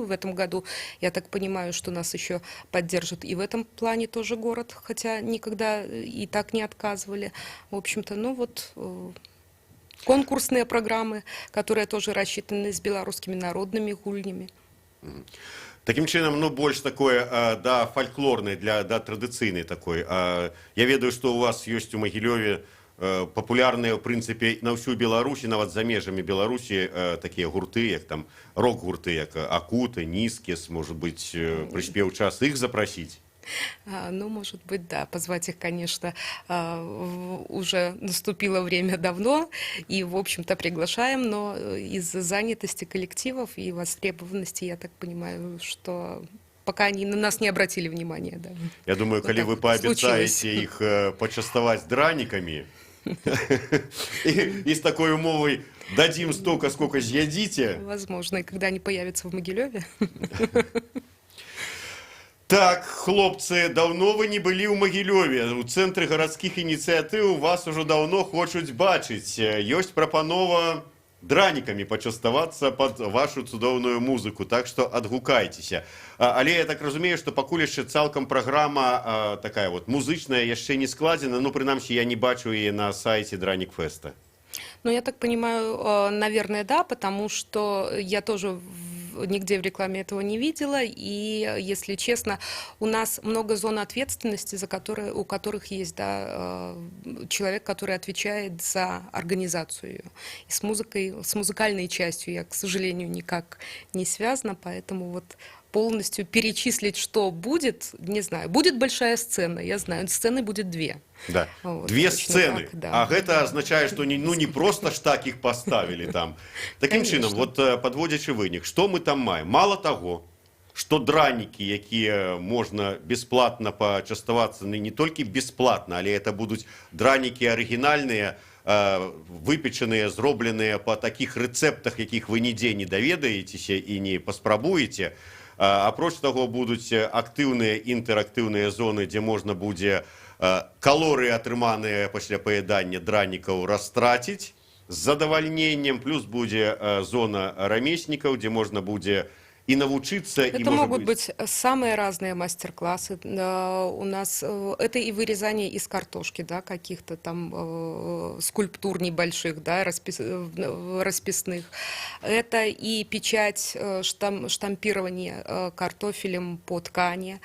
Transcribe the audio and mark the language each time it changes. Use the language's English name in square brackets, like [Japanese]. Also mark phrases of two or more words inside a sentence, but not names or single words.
[Russian] В этом году, я так понимаю, что нас еще поддержит и в этом плане тоже город, хотя никогда и так не отказывали. В общем-то, ну вот... Конкурсные программы, которые тоже рассчитаны с белорусскими народными гульнями. [Belarusian] Таким чынам, ну, больш такое, да, фольклорный, да, традыцыйный такой. Я ведаю, што у вас ёсць у Магілёве папулярныя, в прынцыпе, на ўсю Беларусі, нават за межамі Беларусі, такія гурты, як там рок-гурты, як Акуты, Нізкес, [Russian] может быть, [Belarusian] прыспеў час іх запрасіць? Ну, [Russian] может быть, да, позвать их, конечно, уже наступило время давно, и, в общем-то, приглашаем, но из-за занятости коллективов и востребованности, я так понимаю, что пока они на нас не обратили внимания, да. Я думаю, Вот коли так вы вот пообещаете случилось. их почастовать драниками, и с такой умовой дадим столько, сколько съедите. Возможно, и когда они появятся в Могилеве. [Belarusian] Так, хлопцы, давно вы не были ў Магілёве. У цэнтры гарадскіх ініцыятыў вас ужо давно хочуць бачыць. Ёсць прапанова дранікамі пачаставацца пад вашу цудоўную музыку, так што адгукайцеся. Але я так разумею, што пакуль яшчэ цалкам праграма такая вот музычная яшчэ не складзена, ну, прынамсі, я не бачу яе на сайце Дранік Феста. [Russian] Ну, я так понимаю, наверное, да, потому что я тоже нигде в рекламе этого не видела, и, если честно, у нас много зон ответственности, у которых есть, да, человек, который отвечает за организацию ее. И с музыкальной частью я, к сожалению, никак не связана, поэтому вот полностью перечислить, что будет, не знаю. Будет большая сцена, я знаю, сцены будет 2. Да. Вот, Две точно сцены. так, да. [Belarusian] А гэта азначае, што не просто ж так іх паставілі там. Такім чынам, вот падводзячы вынік, што мы там маем? Мала таго, што дранікі, якія можна бясплатна пачаставацца, не толькі бясплатна, але это будуць дранікі арыгінальныя, выпечаныя, зробленыя па такіх рэцэптах, якіх вы нідзе не даведаецеся і не паспрабуеце. Апроч таго, будуць актыўныя інтэрактыўныя зоны, дзе можна будзе калорыі, атрыманыя пасля паядання дранікаў, растраціць з задавальненнем, плюс будзе зона рамеснікаў, дзе можна будзе и навучиться, и, [Russian] это может могут быть самые разные мастер-классы. У нас это и вырезание из картошки, да, каких-то там скульптур небольших, да, расписных. Это и печать, штампирование картофелем по ткани.